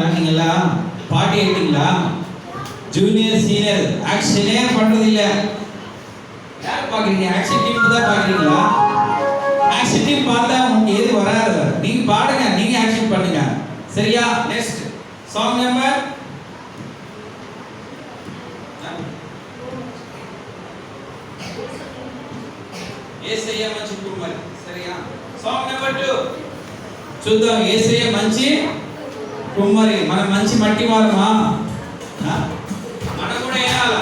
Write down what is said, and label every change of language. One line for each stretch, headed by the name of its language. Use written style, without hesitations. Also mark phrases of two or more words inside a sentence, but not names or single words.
Tamil: நீங்களா பாட்டி ஆயிட்டீங்களா?
English: junior senior action
Tamil: பண்றது இல்ல. யார் பாக்குறீங்க?
English: action team
Tamil: தான் பாக்குறீங்களா?
English: action team
Tamil: பார்த்தா உங்களுக்கு எது வராது. நீங்க பாடுங்க, நீங்க ஆக்ஷன் பண்ணுங்க. சரியா?
English: next song number
Telugu: యేసయ్య మంచి కుమ్మరి. సరేనా?
English: song number 2
Telugu: చూద్దాం. యేసయ్య మంచి కుమ్మరి. మనం మంచి మట్టి వారమా? మనం కూడా ఏనాలా?